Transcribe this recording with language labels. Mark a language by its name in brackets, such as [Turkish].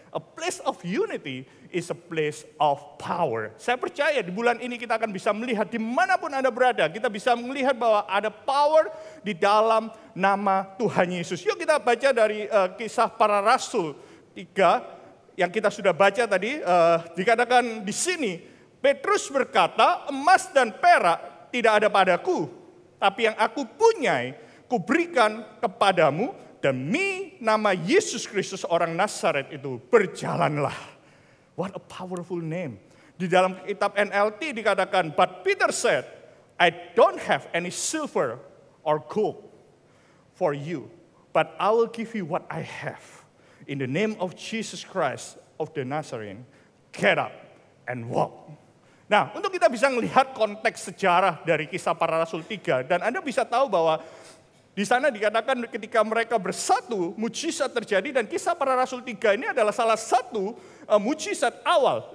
[English] A place of unity is a place of power. [Indonesian] Saya percaya di bulan ini kita akan bisa melihat dimanapun Anda berada. Kita bisa melihat bahwa ada power di dalam nama Tuhan Yesus. Yuk kita baca dari Kisah Para Rasul 3 yang kita sudah baca tadi, dikatakan di sini, Petrus berkata, emas dan perak tidak ada padaku, tapi yang aku punyai, kuberikan kepadamu, demi nama Yesus Kristus orang Nazaret itu, berjalanlah. [English] What a powerful name. [Indonesian] Di dalam kitab NLT dikatakan, [English] but Peter said, I don't have any silver or gold for you, but I will give you what I have. In the name of Jesus Christ of the Nazarene, get up and walk. [Indonesian] Nah, untuk kita bisa melihat konteks sejarah dari Kisah Para Rasul 3, dan Anda bisa tahu bahwa di sana dikatakan ketika mereka bersatu, mujizat terjadi, dan Kisah Para Rasul 3 ini adalah salah satu mujizat awal.